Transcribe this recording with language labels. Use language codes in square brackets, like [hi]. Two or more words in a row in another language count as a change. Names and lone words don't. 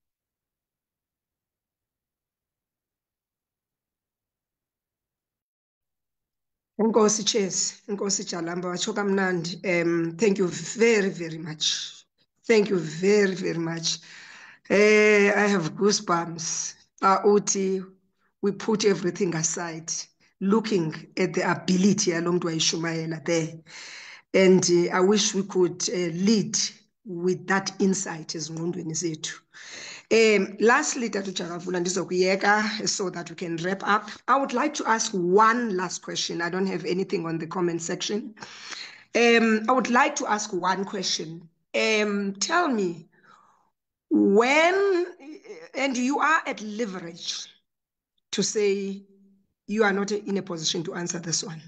[xh] Nkosi Chase, Nkosi Jalamba, watsho kamnandi. [en] Thank you very, very much. Thank you very, very much. I have goosebumps. Uti, we put everything aside, looking at the ability [xh] yalo mntu wayishumayela [en] there. And I wish we could lead with that insight [xh] ezingqondweni zethu. [en] Lastly, Tatu Jaravula ndizokuyeka so that we can wrap up. I would like to ask one last question. I don't have anything on the comment section. I would like to ask one question. Tell me, when, and you are at leverage to say you are not in a position to answer this one.